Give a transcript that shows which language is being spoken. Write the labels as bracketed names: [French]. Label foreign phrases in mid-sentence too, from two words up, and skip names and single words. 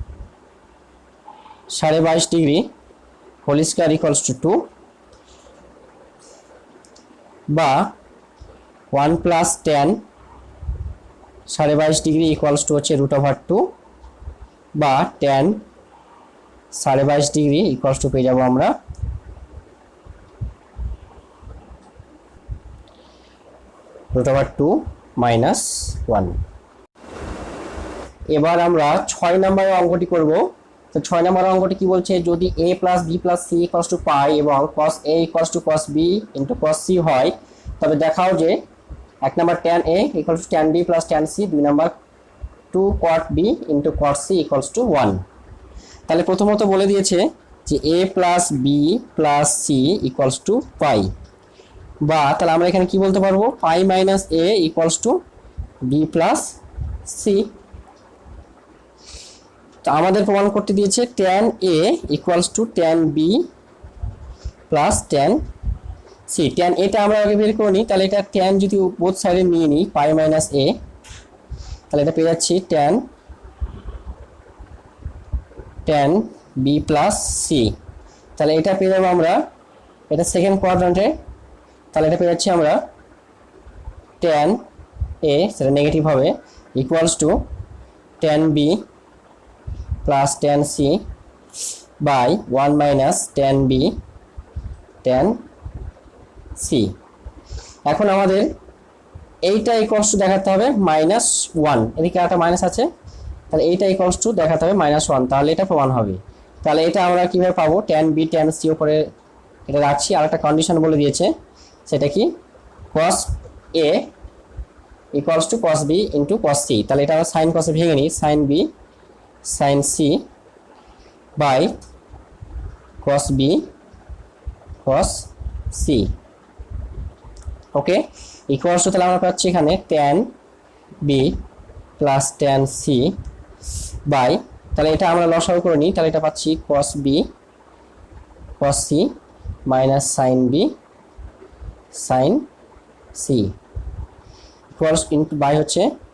[English] 22.5 degree whole square equals to 2, বা 1 plus tan 22.5 degree equals to হচ্ছে √2, বা tan 22.5 degree equals to [Bangla] পেয়ে যাবো আমরা [English] √2 মাইনাস 1। [Bangla] এবার আমরা 6 নম্বরের অঙ্কটি করব। তো 6 নম্বরের অঙ্কটি কি বলছে, যদি [English] a plus b plus c equals to pi [Bangla] এবং [English] cos a equals to cos b into cos c [Bangla] হয়, তবে দেখাও যে 1 নম্বর [English] tan a equals to tan b plus tan c, [Bangla] 2 নম্বর [English] 2 cot b into cot c equals to 1. [Bangla] তাহলে প্রথমত বলে দিয়েছে যে [English] a plus b plus c equals to pi, [Bangla] বা তাহলে আমরা এখানে কি বলতে পারবো [English] pi minus a equals to b plus c. [Bangla] তো আমাদের প্রমাণ করতে দিয়েছে [English] tan a equals to tan b plus tan c. [Bangla] tan a টা আমরা আগে বের করে নিই, তাহলে এটা tan যদি [English] both sideে [Bangla] নিয়ে নিই [English] pi minus a, [Bangla] তাহলে এটা পেয়ে যাচ্ছি [English] tan b plus c. [Bangla] তাহলে এটা পেয়ে যাবো আমরা, এটা [English] second quadrantে, [Bangla] তাহলে এটা পেয়ে যাচ্ছি আমরা tan a, সেটা নেগেটিভ হবে, [English] equals to tan b plus tan c by 1 minus tan b tan c. [Bangla] এখন আমাদের এইটা [English] equals to [Bangla] দেখাতে হবে -1, এদিকে একটা মাইনাস আছে, তাহলে এইটা [English] equals to [Bangla] দেখাতে হবে -1, তাহলে এটা প্রমাণ হবে। তাহলে এটা আমরা কিভাবে পাবো, tan b tan c উপরে এটা রাখছি, আর একটা কন্ডিশন বলে দিয়েছে, সেটা কি [English] cos a equals to cos b into cos c. [Bangla] তাহলে এটা আমরা [English] sin cos [Bangla] ভেঙে নিই, [English] sin b sin c by cos b cos c, [Bangla] ওকে, [English] equals to [Bangla] তাহলে আমরা পাচ্ছি এখানে [English] tan b plus tan c by, [Bangla] তাহলে এটা আমরা লসাগু করে নিই, তাহলে এটা পাচ্ছি [English] cos b cos c minus sin b sin c equals into by [Bangla] হচ্ছে